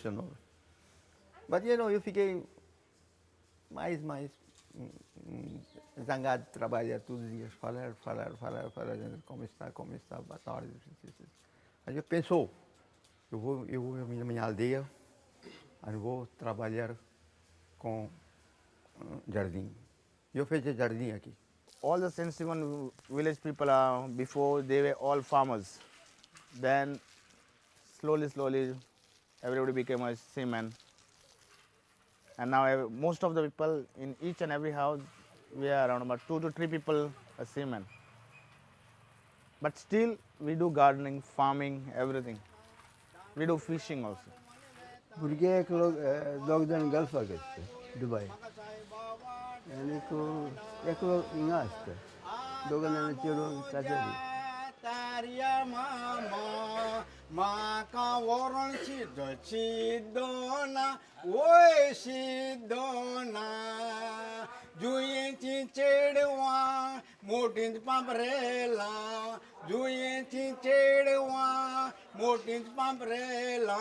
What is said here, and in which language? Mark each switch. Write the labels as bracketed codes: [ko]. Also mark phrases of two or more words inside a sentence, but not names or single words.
[pt] Mas eu fiquei mais zangado de trabalhar todos os dias, falar, como está, boa tarde. Aí eu pensou, eu vou na minha aldeia, eu vou trabalhar com jardim. Eu fiz jardim aqui. [en] All the St. Stephen village people before they were all farmers. Then slowly everybody became a seaman. And now most of the people in each and every house, we are around about 2 to 3 people a seaman. But still we do gardening, farming, everything. We do fishing also. [kok] भुरगे दोग जाण गल्फाक आसता दुबय आनी एकलो हिंगा आसता दोगां जाणां चेडूं चाचेरी. Taria mama, maka waron sidona, oi sidona. Juyenci cedwa, motin pamprela. Juyenci cedwa, motin pamprela.